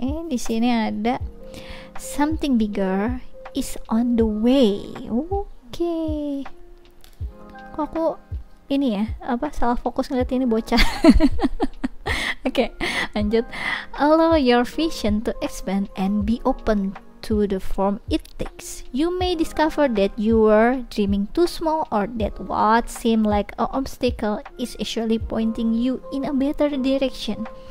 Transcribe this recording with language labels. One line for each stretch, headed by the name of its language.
Indonesian: Di sini ada
English: something bigger is on the way. Oke.
Indonesian: Kok aku ini ya, salah fokus ngeliat ini bocah. Oke, lanjut.
English: Allow your vision to expand and be open to the form it takes. You may discover that you were dreaming too small, or that what seemed like an obstacle is actually pointing you in a better direction.